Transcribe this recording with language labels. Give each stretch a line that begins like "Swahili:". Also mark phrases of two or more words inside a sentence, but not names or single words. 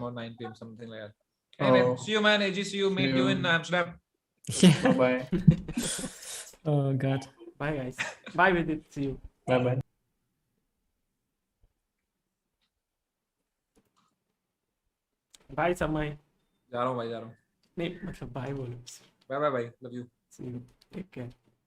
English: or 9 p.m. something like that. Anyway, Oh. see you, man. AG, see you. Meet you in Amsterdam. Yeah. Bye. Oh God. Bye, guys. Bye, Vidit. See you. Bye. Bye, Samay.
Hindi: जा रहा हूँ भाई जा रहा हूँ. नहीं मतलब bye बोलो.
English: Bye bye bye. Love you. See you. Take care.